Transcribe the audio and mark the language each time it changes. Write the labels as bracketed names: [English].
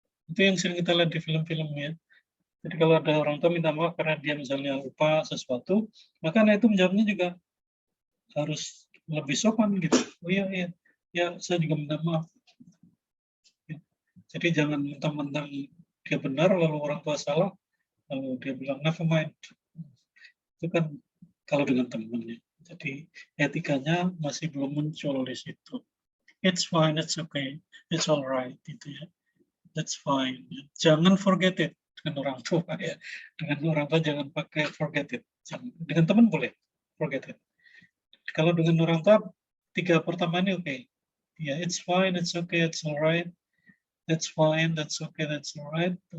[Indonesian] Itu yang sering kita lihat di film-film ya. Jadi kalau ada orang tua minta maaf karena dia misalnya lupa sesuatu, maka anak itu menjawabnya juga harus lebih sopan gitu. Oh iya, saya juga minta maaf. Ya. Jadi jangan mentang-mentang dia benar lalu orang tua salah, lalu dia bilang [English] never mind. [Indonesian] Itu kan kalau dengan temannya. Jadi etikanya masih belum muncul di situ. [English] It's fine, it's okay, it's alright, [Indonesian] gitu ya. [English] That's fine. [Indonesian] Jangan [English] forget it [Indonesian] dengan orang tua ya. Dengan orang tua jangan pakai forget it. Dengan teman boleh [English] forget it. [Indonesian] Kalau dengan orang tua 3 pertama ini oke. Ya, [English] it's fine, it's okay, it's alright. That's fine, that's okay, that's alright.